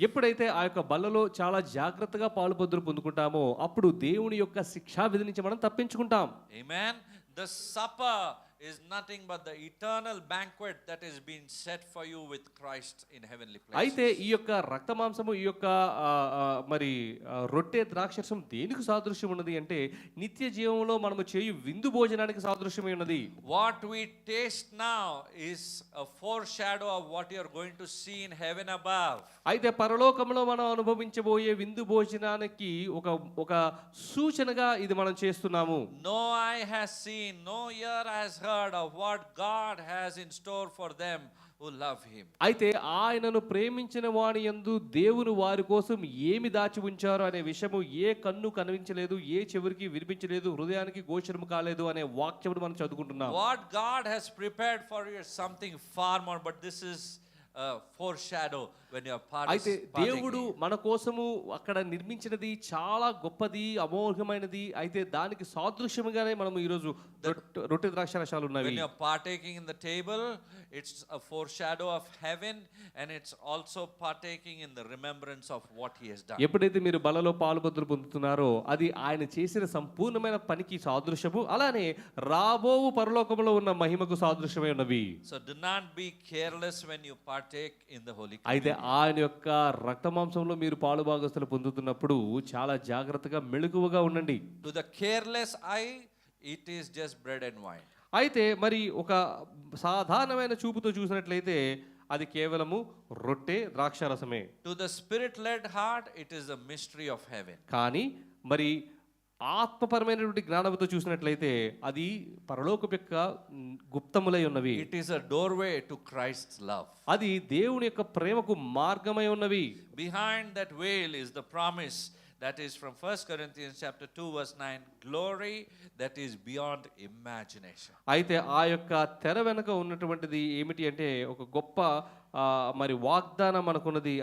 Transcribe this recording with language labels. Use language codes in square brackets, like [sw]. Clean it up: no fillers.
[te] ఎప్పుడైతే ఆ యొక్క బల్లలో చాలా జాగ్రత్తగా పాలుపొద్దులు పొందుకుంటామో అప్పుడు దేవుని యొక్క శిక్షా విధి నుంచి మనం తప్పించుకుంటాం. [en] Amen. The supper is nothing but the eternal banquet that is being set for you with Christ in heavenly places. [te] అయితే ఈ యొక్క రక్త మాంసము, ఈ యొక్క మరి రొట్టె ద్రాక్షరసం దేనికి సాదృశ్యం ఉన్నది అంటే నిత్య జీవంలో మనము చేయు విందు భోజనానికి సాదృశ్యమై ఉన్నది. [en] What we taste now is a foreshadow of what you are going to see in heaven above. [te] అయితే పరలోకంలో మనం అనుభవించబోయే విందు భోజనానికి ఒక సూచనగా ఇది మనం చేస్తున్నాము. [en] No eye has seen, no ear has heard of what God has in store for them who love him. [te] అయితే ఆయనను ప్రేమించిన వాని యందు దేవుని వారి కోసం ఏమి దాచి ఉంచారో అనే విషయము ఏ కన్ను కనిపించలేదు, ఏ చెవురికి వినిపించలేదు, హృదయానికి గోచరము కాలేదు అనే వాక్యమును మనం చదువుకుంటున్నాం. [en] What God has prepared for you is something far more, but this is a foreshadow when you are [te] అయితే దేవుడు [en] partaking. [te] మన కోసము అక్కడ నిర్మించినది చాలా గొప్పది, అమోఘమైనది. అయితే దానికి సాదృశ్యముగానే మనము ఈరోజు రొట్టె ద్రాక్షరసాలు ఉన్నవి. [en] When you are partaking in the table, it's a foreshadow of heaven, and it's also partaking in the remembrance of what he has done. [te] ఎప్పుడైతే మీరు బలలో పాలుబద్దులు పొందుతున్నారో అది ఆయన చేసిన సంపూర్ణమైన పనికి సాదృశ్యము, అలానే రాబోవు పరలోకంలో ఉన్న మహిమకు సాదృశ్యమై ఉన్నవి. [en] So do not be careless when you partake in the Holy [te] అయితే [en] Communion. [te] ఆయన యొక్క రక్త మాంసంలో మీరు పాలు భాగస్తులు పొందుతున్నప్పుడు చాలా జాగ్రత్తగా మెలకువగా ఉండండి. [en] To the careless eye, it is just bread and wine. [te] అయితే మరి ఒక సాధారణమైన చూపుతో చూసినట్లయితే అది కేవలము రొట్టె ద్రాక్షరసమే. [en] To the spirit-led heart, it is a mystery of heaven. [te] కానీ మరి ఆత్మపరమైనటువంటి జ్ఞానంతో చూసినట్లయితే అది పరలోకపు యొక్క గుప్తములై ఉన్నవి. [en] It is a doorway to Christ's love. [te] అది దేవుని యొక్క ప్రేమకు మార్గమై ఉన్నవి. [en] Behind that veil is the promise that is from 1 Corinthians chapter 2 verse 9, glory that is beyond imagination. [te] అయితే ఆ యొక్క తెర వెనక ఉన్నటువంటిది ఏమిటి అంటే ఒక గొప్ప మరి వాగ్దానం మనకున్నది.